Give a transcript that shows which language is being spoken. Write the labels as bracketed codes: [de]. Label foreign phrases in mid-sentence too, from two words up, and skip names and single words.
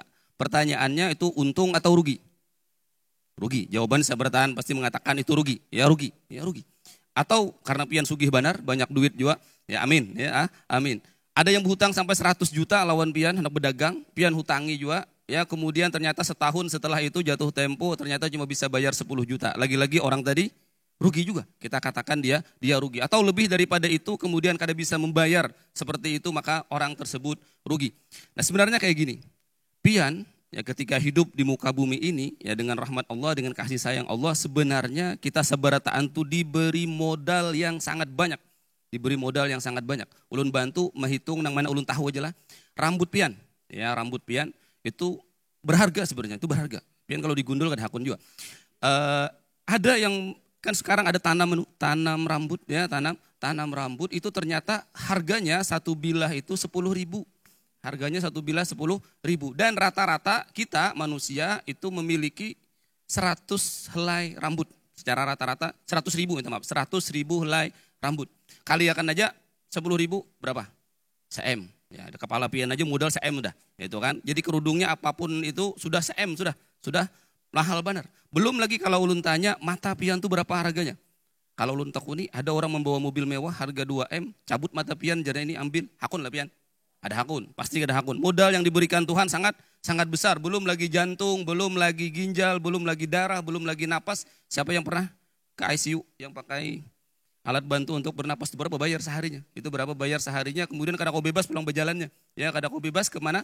[id] Pertanyaannya itu untung atau rugi? Rugi. Jawaban seberataan pasti mengatakan itu rugi. Ya rugi. [bjn] Atau karena pian sugih banar, banyak duit juga. [ar] Ya amin. Ya amin. [id] Ada yang berhutang sampai 100 juta lawan pian, hendak berdagang, pian hutangi juga. Ya, kemudian ternyata setahun setelah itu jatuh tempo, ternyata cuma bisa bayar 10 juta. Lagi-lagi orang tadi rugi juga. Kita katakan dia rugi. Atau lebih daripada itu, kemudian kada bisa membayar seperti itu, maka orang tersebut rugi. Nah, sebenarnya kayak gini. Pian, ya ketika hidup di muka bumi ini, ya dengan rahmat Allah, dengan kasih sayang Allah, sebenarnya kita sabarataan itu diberi modal yang sangat banyak. Diberi modal yang sangat banyak. [bjn] Ulun bantu menghitung nang mana ulun tahu aja lah. [id] Rambut pian, ya rambut pian itu berharga sebenarnya, itu berharga. [bjn] Pian kalau digundul kan hakun juga. [id] Ada yang kan sekarang ada tanam rambut ya, tanam rambut itu ternyata harganya satu bilah itu 10.000. Harganya satu bilah 10.000 dan rata-rata kita manusia itu memiliki 100 helai rambut. Secara rata-rata 100.000 minta maaf, 100.000 helai rambut. [bjn] Kaliakan aja 10.000 berapa? Se-M. Ya, ada kepala pian aja modal se-M udah. [id] Itu kan. Jadi kerudungnya apapun itu sudah se-M sudah mahal benar. Belum lagi kalau ulun tanya mata pian itu berapa harganya? [bjn] Kalau ulun takuni ada orang membawa mobil mewah harga 2M, cabut mata pian jadi ini ambil hakun lah pian. Ada hakun, pasti ada hakun. [id] Modal yang diberikan Tuhan sangat besar. Belum lagi jantung, belum lagi ginjal, belum lagi darah, belum lagi napas. Siapa yang pernah ke ICU yang pakai alat bantu untuk bernapas itu berapa bayar seharinya? Itu berapa bayar seharinya? Kemudian [bjn] kada kau bebas pulang berjalannya. [id] Ya, [bjn] kada kau bebas kemana?